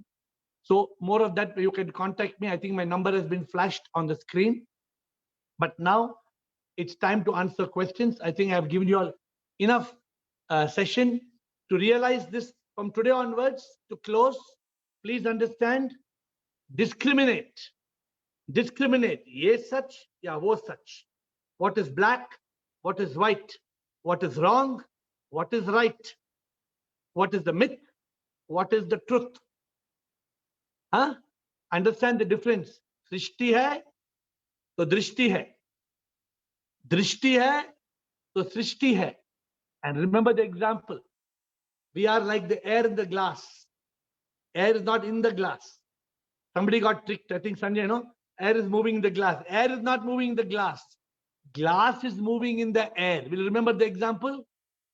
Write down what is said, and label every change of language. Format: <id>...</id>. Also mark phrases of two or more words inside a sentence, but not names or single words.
<en>So more of that, you can contact me. I think my number has been flashed on the screen. But now it's time to answer questions. I think I've given you all enough session to realize this. From today onwards to close, please understand, discriminate.</en> <hi>Ye sach, ya wo sach.</hi> <en>What is black? What is white? What is wrong? What is right? What is the myth? What is the truth? Understand the difference.</en> <hi>Srishti hai, to drishti hai. Drishti hai, to srishti hai.</hi> <en>And remember the example. We are like the air in the glass. Air is not in the glass. Somebody got tricked. I think Sanjay, air is moving in the glass. Air is not moving in the glass. Glass is moving in the air. Will you remember the example?</en>